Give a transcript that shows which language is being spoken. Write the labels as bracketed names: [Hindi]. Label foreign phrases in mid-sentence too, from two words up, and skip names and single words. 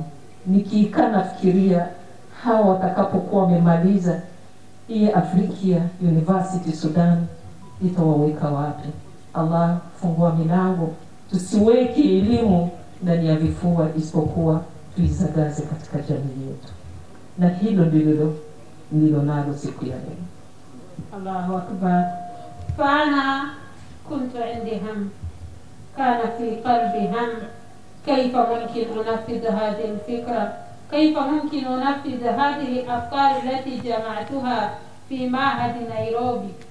[Swahili] Nikikaa nafikiria hawa watakapokuwa wamemaliza hii Afrika University Sudan itawaweka wapi? Allah fungua milango, tusiweke elimu ndani ya vifua, isipokuwa tuizagaze katika jamii yetu, na hilo ndilo nalo siku ya leo. [Arabic] الله أكبر. فأنا كنت عندي هم، كان في قلبي هم كيف ممكن أنفذ هذه الفكرة، كيف ممكن أنفذ هذه الأفكار التي جمعتها في معهد نيروبي.